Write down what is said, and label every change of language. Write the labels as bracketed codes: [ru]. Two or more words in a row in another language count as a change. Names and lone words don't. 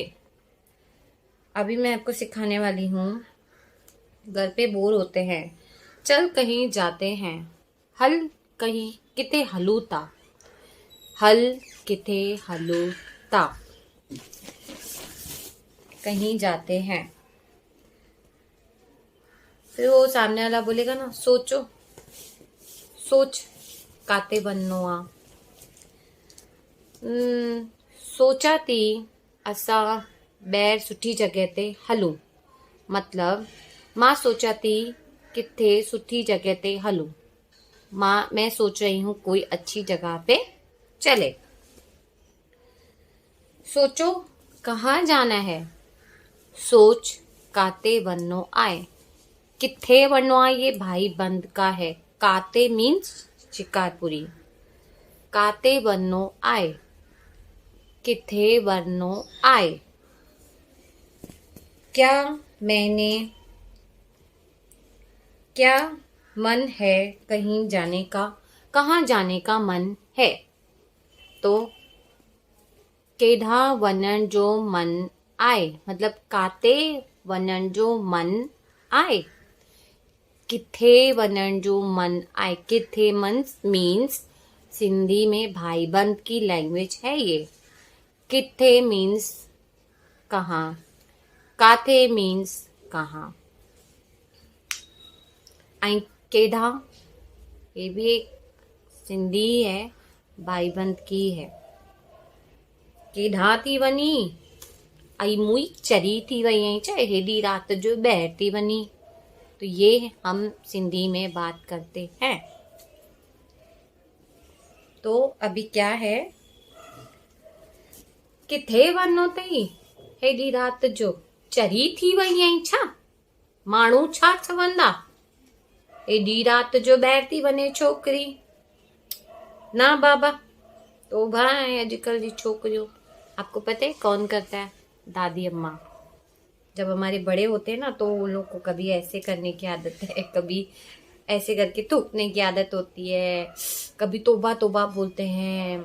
[hi] अभी मैं आपको सिखाने वाली हूँ, घर पे बोर होते हैं, चल कहीं जाते हैं, [sd] हल कहीं किते हलूता, हल किते हलूता। [hi] कहीं जाते हैं, फिर वो सामने वाला बोलेगा ना, सोचो, [sd] सोच काते बननो आ। सोचा थी असा ॿाहिरि सुठी जगह ते हलूं। मतलब मां सोचा थी किथे सुठी जगह ते हलूं। [hi] मैं सोच रही हूँ कोई अच्छी जगह पे चले। सोचो कहाँ जाना है, [sd] सोच काते वनो आए। किथे वनो आए [hi] ये भाई बंद का है। [sd] काते मीन्स शिकारपुरी। काते वनो आए, किथे वनो आए। [hi] क्या मैंने क्या मन है कहीं जाने का, कहाँ जाने का मन है। [sd] तो केढ़ा वञण जो मन आए, मतलब काते वञण जो मन आए, किथे वञण जो मन आए। [hi] किथे मीन्स सिंधी में भाईबंद की लैंग्वेज है ये। किथे मीन्स कहाँ, काथे मीन्स कहाँ। [sd] आई केढ़ा [hi] ये भी एक सिंधी है, भाईबंद की है। [sd] केढ़ा थी वनी, आई मुई चरी थी वई आई चाहे हेडी रात जो ॿाहिरि थी वनी। [hi] तो ये हम सिंधी में बात करते हैं। तो अभी क्या है, [sd] किथे वञो अथई हेॾी राति जो, चरी थी वई आई छा, माण्हू छा चवंदा, एॾी राति जो ॿाहिरि थी वञे छोकिरी। [hi] ना बाबा, तोबा है आजकल की छोकरियों। आपको पता है कौन करता है? दादी अम्मा। जब हमारे बड़े होते हैं ना तो उन लोग को कभी ऐसे करने की आदत है, कभी ऐसे करके थूकने की आदत होती है, कभी तोबा तोबा बोलते हैं।